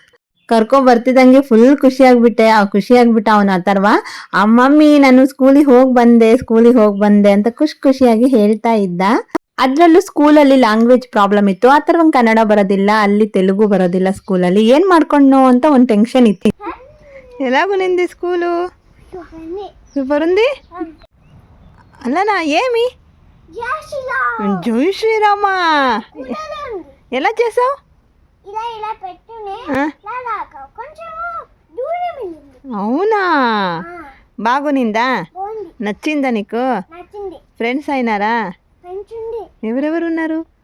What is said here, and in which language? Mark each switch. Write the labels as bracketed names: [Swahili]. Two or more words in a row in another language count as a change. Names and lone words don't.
[Kannada] ಬರ್ತಿದಂಗೆ ಫುಲ್ ಖುಷಿಯಾಗ್ಬಿಟ್ಟ ಅವನು ಅಥರ್ವ. ಮಮ್ಮಿ ನಾನು ಸ್ಕೂಲಿಗೆ ಹೋಗಿ ಬಂದೆ ಅಂತ ಖುಷಿಯಾಗಿ ಹೇಳ್ತಾ ಇದ್ದ. ಅದ್ರಲ್ಲೂ ಸ್ಕೂಲಲ್ಲಿ [English] language problem [Kannada] ಇತ್ತು. ಅಥರ್ವಂಗ್ ಕನ್ನಡ ಬರೋದಿಲ್ಲ, ಅಲ್ಲಿ ತೆಲುಗು ಬರೋದಿಲ್ಲ ಸ್ಕೂಲಲ್ಲಿ. ಏನ್ ಮಾಡ್ಕೊಂಡು ಅಂತ ಒಂದು ಟೆನ್ಷನ್ ಇತ್ತು. [Telugu] ఎలాగూ నింది స్కూలు సూపర్ ఉంది అల్లనా ఏమి జై శ్రీరామ ఎలా చేసావు అవునా బాగునిందా నచ్చిందా నీకు ఫ్రెండ్స్ అయినారా ఎవరెవరు ఉన్నారు